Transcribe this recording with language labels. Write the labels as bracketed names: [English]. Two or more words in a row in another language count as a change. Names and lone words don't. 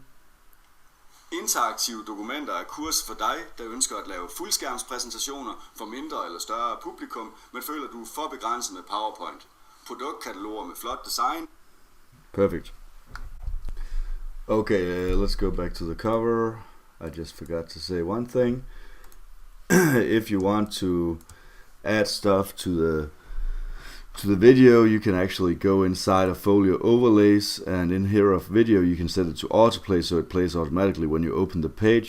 [Danish] Interaktive dokumenter er kurs for dig, der ønsker at lave fuldskærmspræsentationer for mindre eller større publikum, men føler du er for begrænset med PowerPoint. Produktkataloger med flot design. [English] Perfect. Okay, let's go back to the cover. I just forgot to say one thing. If you want to add stuff to the video, you can actually go inside of Folio overlays, and in here of video you can set it to autoplay, so it plays automatically when you open the page.